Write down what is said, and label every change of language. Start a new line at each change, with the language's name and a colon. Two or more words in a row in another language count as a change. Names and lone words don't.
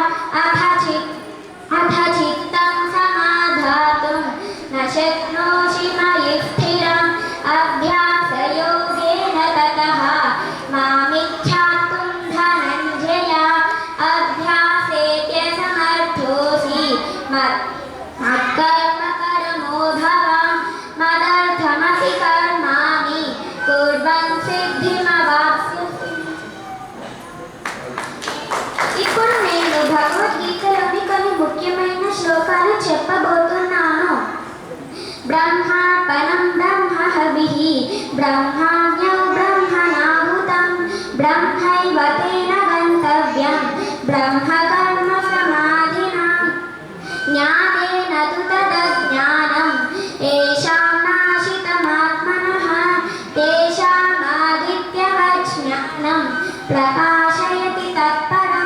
Sanskrit: अथ चित्तं समाधातुं न शक्नोषि मयि स्थिरम् अभ्यासयोगेन ततः मामिच्छातुं धनञ्जय अभ्यासेऽप्यसमर्थोऽसि मत्कर्म परमो भव मदर्थमपि कर्माणि कुर्वन् సిద్ధిమవాప్స్యసి.
Telugu: ఇప్పుడు నేను భగవద్గీతలోని కొన్ని ముఖ్యమైన శ్లోకాలు చెప్పబోతున్నాను.
Sanskrit: బ్రహ్మార్పణం బ్రహ్మహవిః బ్రహ్మాజ్ఞో బ్రహ్మణాహుతం బ్రహ్మైవ తేన గంతవ్యం బ్రహ్మకర్మ సమాధినా జ్ఞానేన తు తదజ్ఞానం ఏషాం నాశితమాత్మనః తేషామాదిత్యవత్ జ్ఞానం ప్రకాశయతి తత్పరం.